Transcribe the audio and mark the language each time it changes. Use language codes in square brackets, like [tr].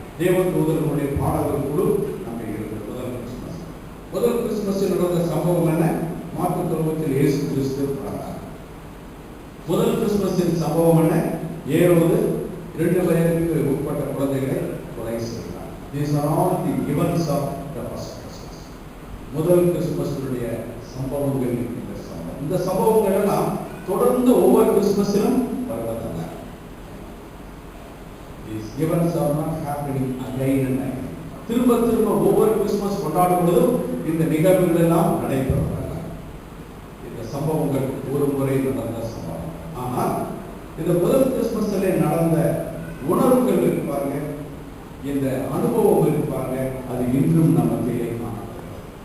[ta] தேவதூதர்களுடைய பாடல்கள் குழு நம்ம இருந்தது முதல் கிறிஸ்துமஸ். முதல் கிறிஸ்துமஸில் நடந்த சம்பவம் என்ன? மாட்டுத் தொழுவத்தில் இயேசு கிறிஸ்து பிறந்தார். முதல் கிறிஸ்துமஸின் சம்பவம் என்ன? ஏரோது 2 வயதுக்கு உட்பட்ட குழந்தைகளை கொலை செய்தார். [en] These are all the events of the first Christmas. [ta] முதல் கிறிஸ்துமஸுடைய சம்பவங்கள். இந்த சம்பவங்கள் எல்லாம் தொடர்ந்து ஒவ்வொரு கிறிஸ்துமஸிலும் வருவதல்ல. [en] These events are not happening again and again. [ta] திரும்ப திரும்ப ஒவ்வொரு கிறிஸ்துமஸ் கொண்டாடும் பொழுதும் இந்த நிகழ்வுகள் எல்லாம் நடைபெறுவதல்ல. இந்த சம்பவங்கள் ஒரு முறை நடந்த சம்பவம். ஆனால் இந்த முதல் கிறிஸ்துமஸிலே நடந்த உணர்வுகள் இருப்பாங்க, இந்த அனுபவம் இருப்பாங்க, அது இன்றும் நம்ம மத்தியிலே காணப்படுகிறது.